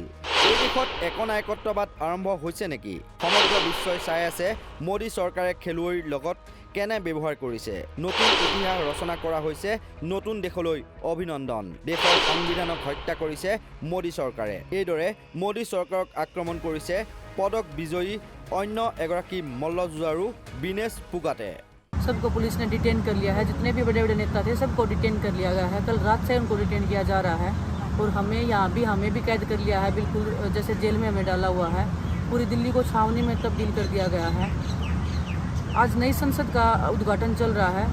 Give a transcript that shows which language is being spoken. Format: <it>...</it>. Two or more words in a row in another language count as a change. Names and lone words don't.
<as>এই দিশত একনায়কত্ববাদ আৰম্ভ হৈছে নেকি? সমগ্ৰ বিশ্বই চাই আছে মোদী চৰকাৰে খেলুৱৈৰ লগত কেনে ব্যৱহাৰ কৰিছে। নতুন ইতিহাস ৰচনা কৰা হৈছে। নতুন দেশলৈ অভিনন্দন। দেশৰ সংবিধানক হত্যা কৰিছে মোদী চৰকাৰে। এইদৰে মোদী চৰকাৰক আক্ৰমণ কৰিছে পদক বিজয়ী অন্য এগৰাকী মল্লযুঁজাৰু বিনেশ ফুগাটে।</as> <hi>सबको पुलिस ने डिटेन कर लिया है। जितने भी बड़े बड़े नेता थे सबको डिटेन कर लिया गया है। कल रात से उनको डिटेन किया जा रहा है और हमें भी कैद कर लिया है। बिल्कुल जैसे जेल में हमें डाला हुआ है। पूरी दिल्ली को छावनी में तब्दील कर दिया गया है। आज नई संसद का उद्घाटन चल रहा है।</hi>